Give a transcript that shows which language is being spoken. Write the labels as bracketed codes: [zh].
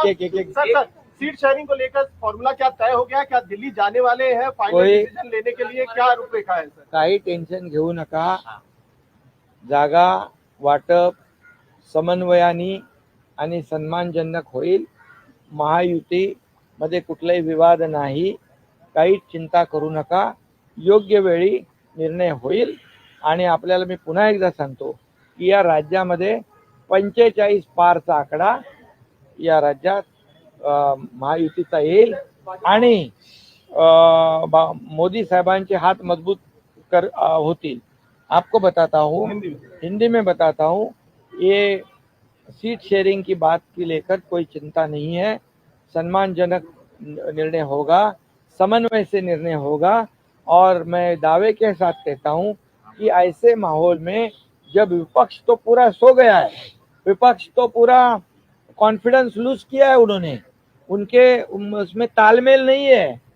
[hi] Seat sharing को लेकर formula क्या तय हो गया? क्या दिल्ली जाने वाले हैं फाइनल डिसीजन लेने के लिए? क्या रूपरेखा है सर? [mr] काही टेन्शन घेऊ नका, जागा वाटप समन्वयाने आणि सन्मानजनक होईल। महायुती मध्ये कुठलाही विवाद नाही, काही चिंता करू नका, योग्य वेळी निर्णय होईल। आणि आपल्याला मी पुन्हा एकदा सांगतो की या राज्यामध्ये 45 पारचा आकडा या राज्यात महायुतीचा येईल आणि मोदी साहबांचे हाथ मजबूत होतील। [hi] आपको बताता हूँ, हिंदी में बताता हूँ, ये सीट शेयरिंग की बात की लेकर कोई चिंता नहीं है। सम्मानजनक निर्णय होगा, समन्वय से निर्णय होगा और मैं दावे के साथ कहता हूँ कि ऐसे माहौल में जब विपक्ष तो पूरा सो गया है, विपक्ष तो पूरा कॉन्फिडेंस लूज किया है उन्होंने, उनके उसमें तालमेल नहीं है।